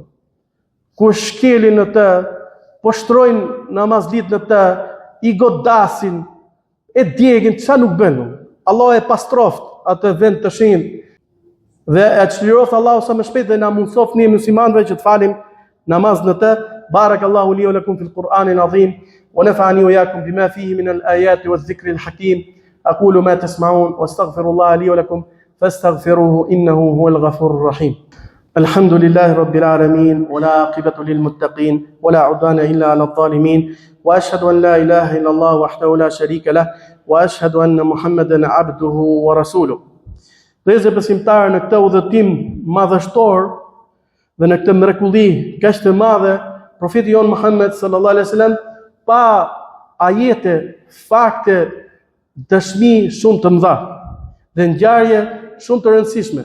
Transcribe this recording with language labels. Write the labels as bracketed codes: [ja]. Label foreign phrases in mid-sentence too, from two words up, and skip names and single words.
[sq] Kur shkelin në të, po shtrojnë namazlit në të, i godasin, e djegin, çfarë nuk bën. Allah e pastroft atë vend të shenjtë dhe e çliroft Allahu sa më shpejt dhe na mundsoft ne muslimanëve që të falim namaz në të. [ar] بارك الله لي ولكم في القرآن العظيم ونفعني وإياكم بما فيه من الآيات والذكر الحكيم. أقول ما تسمعون وأستغفر الله لي ولكم فاستغفروه إنه هو الغفور الرحيم. الحمد لله رب العالمين ولا عاقبة للمتقين ولا عدوان إلا على الظالمين وأشهد أن لا إله إلا الله وحده لا شريك له وأشهد أن محمدا عبده ورسوله. [sq] Dhe besimtarë në këtë udhëtim madhështor dhe në këtë mrekulli kaq të madhe, profeti jon Muhammed [ar] صلى الله عليه وسلم [sq] pa ajete, fakte, dëshmi shumë të mëdha dhe ngjarje shumë të rëndësishme.